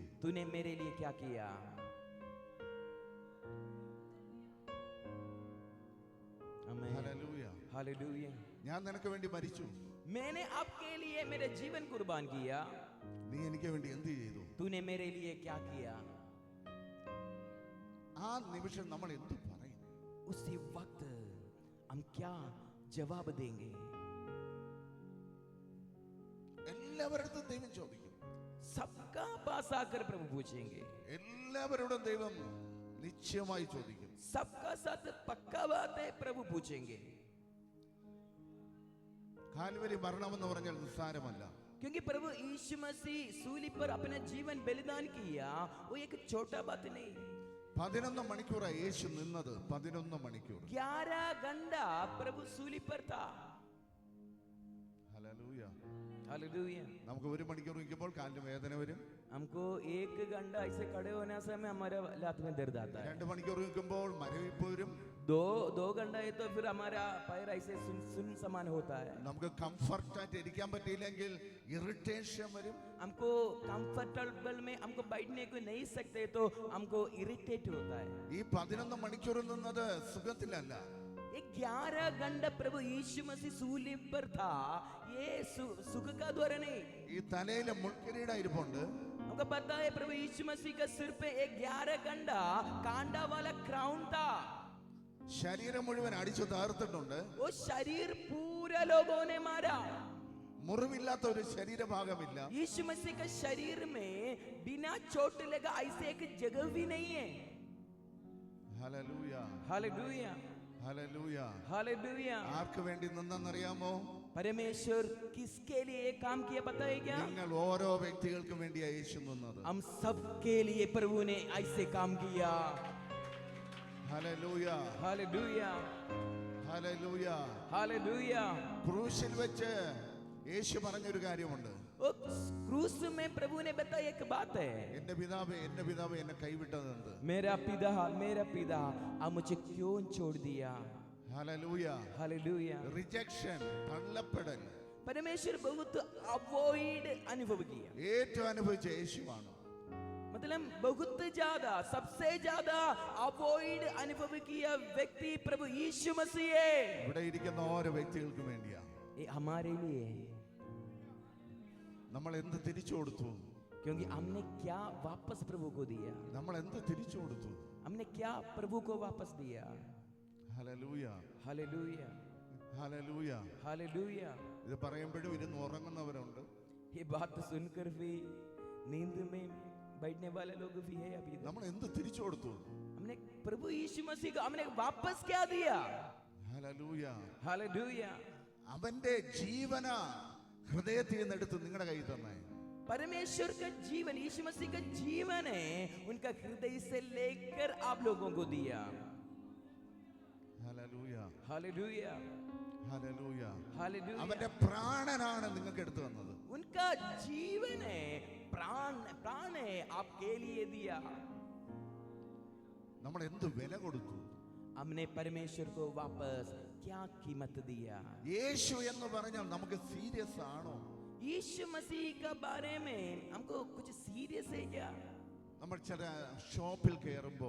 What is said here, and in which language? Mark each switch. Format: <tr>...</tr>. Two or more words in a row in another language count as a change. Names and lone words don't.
<hi>तूने मेरे लिए क्या किया? आमीन।</hi> <ml>ഹല്ലേലൂയ.</ml> <hi>हालेलुया।</hi> <ml>ഞാൻ നിനക്ക് വേണ്ടി മരിച്ചു.</ml> <hi>मैंने आपके लिए मेरा जीवन कुर्बान किया,</hi> <ml>നീ എനിക്ക് വേണ്ടി എന്ത് ചെയ്തു?</ml> <hi>तूने मेरे लिए क्या किया?</hi> <ml>ആ നിമിഷം നമ്മൾ എന്ത് പറയും?</ml> <hi>उसी वक्त हम क्या जवाब देंगे?</hi> <ml>എല്ലാവരുടെ ദൈവം ചോദിക്കും.</ml> <hi>सबका पास आकर प्रभु पूछेंगे।</hi> <ml>എല്ലാവരോടും ദൈവം നിശ്ചയമായി ചോദിക്കും.</ml> <hi>सबका साथ पक्का बात है प्रभु पूछेंगे।</hi> <ml>കാൽവരി മരണമെന്ന് പറഞ്ഞാൽ നിസ്സാരമല്ല.</ml> <hi>क्योंकि प्रभु यीशु मसीह सूली पर अपना जीवन बलिदान किया, वो एक छोटा बात नहीं।</hi> <ml>11 മണിക്കൂറാണ് യേശു നിന്നത്. 11 മണിക്കൂർ.</ml> <hi>11 घंटा प्रभु सूली पर था।</hi> <ml>ഹല്ലേലൂയ.</ml> <hi>हालेलुया।</hi> <ml>നമുക്ക് 1 മണിക്കൂർ നിൽക്കുമ്പോൾ കാലിന് വേദന വരും.</ml> <hi>हमको 1 घंटा ऐसे खड़े होने से में हमारे लात में दर्द आता है।</hi> <ml>2 മണിക്കൂർ നിൽക്കുമ്പോൾ മരവിപ്പ് വരും.</ml> <hi>दो घंटा है तो फिर हमारा पैर ऐसे सुन समान होता है।</hi> <ml>നമുക്ക് കംഫർട്ട് ആയിട്ട് ഇരിക്കാൻ പറ്റിയില്ലെങ്കിൽ ഇറിറ്റേഷൻ വരും.</ml> <hi>हमको कंफर्टेबल में हमको बैठने को नहीं सकते तो हमको इरिटेट होता है।</hi> <ml>ഈ 11 മണിക്കൂർ നിന്നത് സുഖത്തിലല്ല.</ml> <hi>11 घंटा प्रभु यीशु मसीह सूली पर था, ये सुख का द्वारा नहीं।</hi> <ml>ഈ തലയിലെ മുൾക്കിരീട ഇരിപ്പുണ്ട്.</ml> <hi>हमको पता है प्रभु यीशु मसीह का सिर पे 11 घंटा कांडा वाला क्राउन था।</hi> <ml>ശരീരം മുഴുവൻ അടിച്ചു തകർത്തിട്ടുണ്ട്.</ml> <hi>वो शरीर पूरा लोगों ने मारा।</hi> <ml>മുറിവില്ലാത്ത ഒരു ശരീരഭാഗമില്ല.</ml> <hi>यीशु मसीह का शरीर में बिना चोट लगा ऐसे एक जगह भी नहीं है।</hi> <ml>ഹല്ലേലൂയ.</ml> <hi>हालेलुया।</hi> <ml>ഹല്ലേലൂയ.</ml> <hi>हालेलुया।</hi> <ml>ആർക്ക് വേണ്ടി നിന്നെന്നറിയാമോ?</ml> <hi>परमेश्वर किसके लिए काम किया पता है क्या?</hi> <ml>നിങ്ങൾ ഓരോ വ്യക്തികൾക്കും വേണ്ടിയാണ് യേശു നിന്നത്.</ml> <hi>हम सबके लिए प्रभु ने ऐसे काम किया।</hi> <ml>ഹല്ലേലൂയ.</ml> <hi>हालेलुया।</hi> <ml>ഹല്ലേലൂയ.</ml> <hi>हालेलुया।</hi> <ml>ക്രൂശിൽ വെച്ച് യേശു പറഞ്ഞൊരു കാര്യമുണ്ട്.</ml> <hi>क्रूस में प्रभु ने बताया एक बात है,</hi> <ml>എന്റെ പിതാവേ എന്നെ കൈവിട്ടത് എന്ത്?</ml> <hi>मेरा पिता अब मुझे क्यों छोड़ दिया?</hi> <ml>ഹല്ലേലൂയ.</ml> <hi>हालेलुया</hi> <ml>റിജക്ഷൻ, തള്ളപ്പെടൽ</ml> <hi>परमेश्वर बहुत अवॉइड अनुभव किया,</hi> <ml>ഏറ്റവും അനുഭവിച്ച യേശുവാണ്.</ml> <hi>मतलब बहुत ज्यादा, सबसे ज्यादा अवॉइड अनुभव किया व्यक्ति प्रभु यीशु मसीह है।</hi> <ml>ഇവിടെ ഇരിക്കുന്ന ഓരോ വ്യക്തികൾക്കും വേണ്ടിയാ.</ml> <hi>ये हमारे लिए है,</hi> <ml>നമ്മൾ എന്ത് തിരിച്ചു കൊടുത്തു?</ml> <hi>क्योंकि हमने क्या वापस प्रभु को दिया,</hi> <ml>നമ്മൾ എന്ത് തിരിച്ചു കൊടുത്തു?</ml> <hi>हमने क्या प्रभु को वापस दिया।</hi> <ml>ഹല്ലേലൂയ,</ml> <hi>हालेलुया</hi> <ml>ഹല്ലേലൂയ.</ml> <hi>हालेलुया।</hi> <ml>ഇത് പറയുമ്പോഴും ഇരുന്ന് ഉറങ്ങുന്നവരുണ്ട്.</ml> <hi>ये बात सुनकर भी नींद में बैठने वाले लोग भी है अभी।</hi> <ml>നമ്മൾ എന്ത് തിരിച്ചു കൊടുത്തു?</ml> <hi>हमने प्रभु यीशु मसीह को हमने वापस क्या दिया।</hi> <ml>ഹല്ലേലൂയ.</ml> <hi>हालेलुया।</hi> <ml>അവന്റെ ജീവന ഹൃദയത്തിൽ നിന്ന് എടുത്ത് നിങ്ങളുടെ കയ്യിൽ തന്നെ.</ml> <hi>परमेश्वर का जीवन, यीशु मसीह का जीवन है, उनका हृदय से लेकर आप लोगों को दिया।</hi> <ml>ഹല്ലേലൂയ,</ml> <hi>हालेलुया</hi> <ml>ഹല്ലേലൂയ.</ml> <hi>हालेलुया।</hi> <ml>അവന്റെ പ്രാണനാണ് നിങ്ങൾക്ക് എടുത്തു തന്നത്.</ml> <hi>उनका जीवन है, प्राण प्राण है आपके लिए दिया।</hi> <ml>നമ്മൾ എന്ത് വില കൊടുത്തു?</ml> <hi>हमने परमेश्वर को वापस क्या कीमत दिया।</hi> <ml>യേശു എന്ന് പറഞ്ഞാൽ നമുക്ക് സീരിയസ് ആണോ?</ml> <hi>यीशु मसीह का बारे में हमको कुछ सीरियस है क्या।</hi> <ml>നമ്മൾ ചില ഷോപ്പിൽ കയറുമ്പോൾ,</ml>